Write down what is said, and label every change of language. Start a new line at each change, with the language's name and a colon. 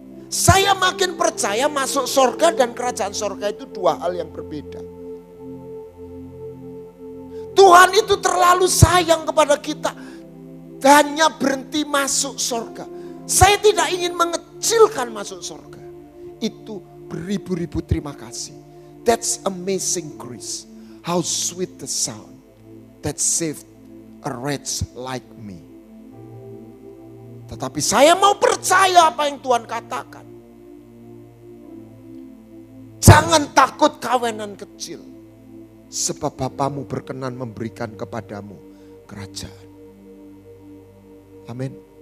Indonesian: Saya makin percaya masuk surga dan kerajaan surga itu 2 hal yang berbeda. Tuhan itu terlalu sayang kepada kita, hanya berhenti masuk surga. Saya tidak ingin mengecilkan masuk surga. Itu beribu-ribu terima kasih.
English: That's amazing grace. How sweet the sound that saved a wretch like me.
Indonesian: Tetapi saya mau percaya apa yang Tuhan katakan. Jangan takut kawanan kecil, sebab Bapamu berkenan memberikan kepadamu kerajaan. Amin.